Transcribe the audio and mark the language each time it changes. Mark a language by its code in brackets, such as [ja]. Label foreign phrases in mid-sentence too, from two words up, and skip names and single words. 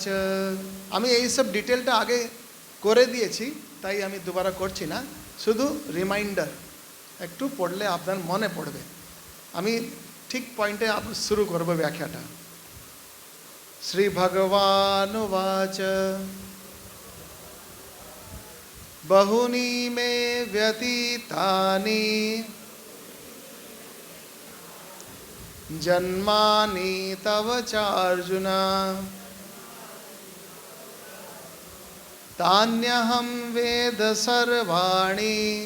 [bn] আমি এই সব ডিটেলটা আগে করে দিয়েছি, তাই আমি দুবারা করছি না। শুধু রিমাইন্ডার, একটু পড়লে আপনার মনে পড়বে। আমি ঠিক পয়েন্টে শুরু করব ব্যাখ্যাটা। [sa] শ্রী ভগবানুবাচ বহুনি মে ব্যতীতানি জন্মানি তব চার্জুন तान्यहं वेद सर्वाणि